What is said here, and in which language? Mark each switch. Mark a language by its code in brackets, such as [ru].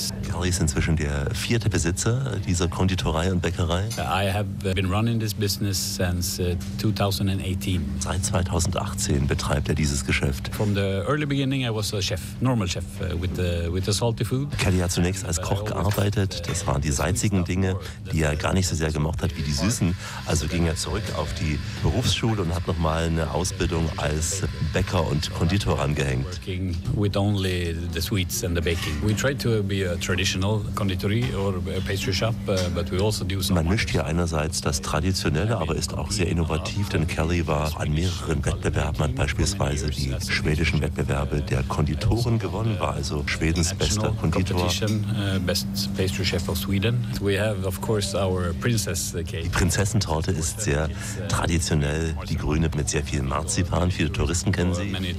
[de] Carl ist inzwischen der vierte Besitzer dieser Konditorei und Bäckerei. [en] I have been running this business since 2018. [de] Seit 2018 betreibt er dieses Geschäft. [en] From the early beginning I was a chef, normal chef with the salty food. [de] Kelly hat zunächst als Koch gearbeitet. Das waren die salzigen Dinge, die er gar nicht so sehr gemocht hat wie die süßen. Also ging er zurück auf die Berufsschule und hat nochmal eine Ausbildung als Bäcker und Konditor angehängt. [en] Working with only the sweets and the baking. We try to be a traditional conditory or pastry shop, but we also. [de] Man mischt hier einerseits das Traditionelle, aber ist auch sehr innovativ, denn Kelly war an mehreren Wettbewerben, hat beispielsweise die schwedischen Wettbewerbe der Konditoren gewonnen, war also Schwedens bester Konditor. Die Prinzessentorte ist sehr traditionell, die grüne mit sehr viel Marzipan, viele Touristen kennen sie.